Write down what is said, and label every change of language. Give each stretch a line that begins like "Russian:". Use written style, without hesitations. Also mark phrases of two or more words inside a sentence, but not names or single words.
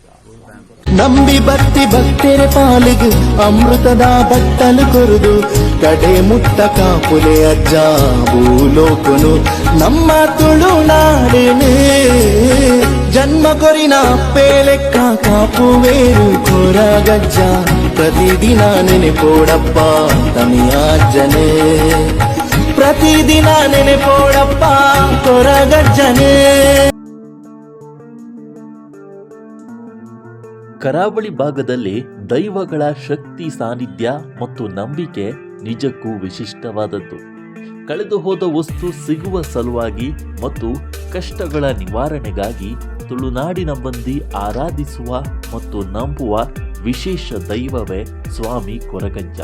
Tulu: ನಂಬಿ ಭಕ್ತಿ ಭಕ್ತರ ಪಾಲಿಗೆ ಅಮೃತದ ಬಟ್ಟಲು ಕೊರುದು ಕಡೆ ಮುಟ್ಟ ಕಾಪುಲೆ ಅಜ್ಜ ಭೂಲೋಕನು ನಮ್ಮ ತುಳುನಾಡಿನೇ ಜನ್ಮ ಕೊರಿನ ಪೇಲೆಕ್ಕ ಕಾಪುವೇರು ಕೊರಗಜ್ಜ ಪ್ರತಿದಿನ ನೆನೆಪೋಡಪ್ಪ ತನಿಯಾಜ್ಜನೇ ಪ್ರತಿದಿನ ನೆನೆಪೋಡಪ್ಪ ಕೊರಗಜ್ಜನೇ.
Kannada: ಕರಾವಳಿ ಭಾಗದಲ್ಲಿ ದೈವಗಳ ಶಕ್ತಿ ಸಾನ್ನಿಧ್ಯ ಮತ್ತು ನಂಬಿಕೆ ನಿಜಕ್ಕೂ ವಿಶಿಷ್ಟವಾದದ್ದು. ಕಳೆದು ಹೋದ ವಸ್ತು ಸಿಗುವ ಸಲುವಾಗಿ ಮತ್ತು ಕಷ್ಟಗಳ ನಿವಾರಣೆಗಾಗಿ ತುಳುನಾಡಿನ ಮಂದಿ ಆರಾಧಿಸುವ ಮತ್ತು ನಂಬುವ ವಿಶೇಷ ದೈವವೇ ಸ್ವಾಮಿ ಕೊರಗಜ್ಜ.